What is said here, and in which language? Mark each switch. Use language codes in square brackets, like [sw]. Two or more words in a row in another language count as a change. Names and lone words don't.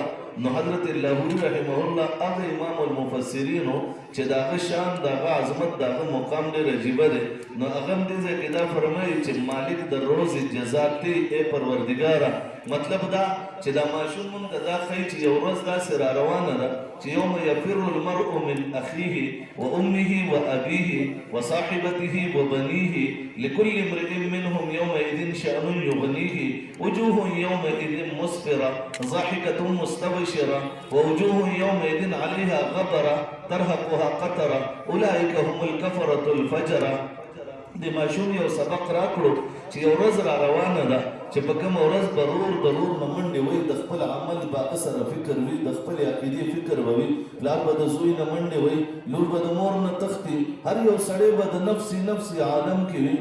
[ps] نو حضرت لاهوري رحمه الله هغه امام المفسرینو چې د هغه شان د هغه عظمت د هغه مقام ډېر عجیبه دی. نو هغه هم دې ځای کې دا فرمایي چې مالک د روز جزا ته ای پروردګاره، مطلب دا چې دا ماشوم مونږ ته دا ښایي چې یو ورځ داسې را روانه ده چې [ar] یوم یفر المرء من اخیه و امه و ابیه و صاحبته و بنیه لكل امرئ منهم يومئذ شأن يغنيه وجوه يومئذ مسفرة ضاحكة مستبشرة ووجوه يومئذ عليها غبرة ترهقها قترة أولئك هم الكفرة الفجرة. [ps] د ماشوم یو سبق راکړو چې یو ورځ را روانه ده چې په کومه ورځ به رور نه منډې وي، د خپل عمل به سره فکر وي، د خپلې عقیدې فکر به وي، پلار به د زوی نه منډې وي، لور به د مور نه تښتي، هر یو سړی به د نفسي عالم کې وي.